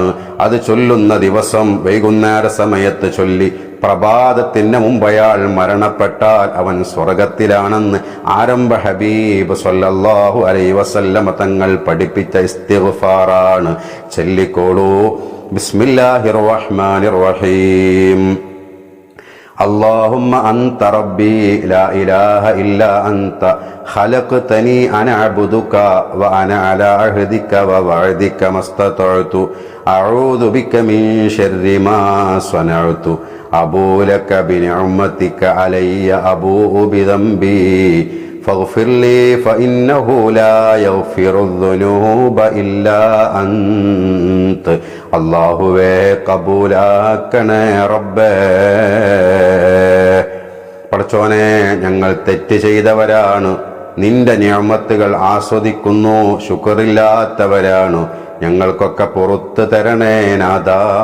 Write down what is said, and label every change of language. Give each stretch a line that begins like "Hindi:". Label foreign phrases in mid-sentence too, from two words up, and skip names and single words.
Malayalam: അത് ചൊല്ലുന്ന ദിവസം വൈകുന്നേര സമയത്ത് ചൊല്ലി പ്രഭാതത്തിന് മുമ്പ് അയാൾ മരണപ്പെട്ടാൽ അവൻ സ്വർഗത്തിലാണെന്ന് ആരംഭ ഹബീബ്
Arabic: صلى الله عليه وسلم
Malayalam: തങ്ങൾ പഠിപ്പിച്ച ഇസ്തിഗ്ഫാറാണ്.
Arabic: ചൊല്ലിക്കോളൂ. بسم الله الرحمن الرحيم. اللهم أنت ربي لا إله إلا أنت خلقتني أنا أعبدك وأنا على عهدك ووعدك ما استطعت أعوذ بك من شر ما صنعت أبوء لك بنعمتك علي أبوء بذنبي فاغفر لي فإنه لا يغفر الذنوب إلا أنت.
Malayalam: അല്ലാഹുവേ കബൂലാക്കണേ റബ്ബേ. പടച്ചോനെ, ഞങ്ങൾ തെറ്റ് ചെയ്തവരാണ്, നിന്റെ നിഅമത്തുകൾ ആസ്വദിക്കുന്നു, ശുക്റില്ലാത്തവരാണ്, ഞങ്ങൾക്കൊക്കെ പുറത്തു തരണേ നാഥാ.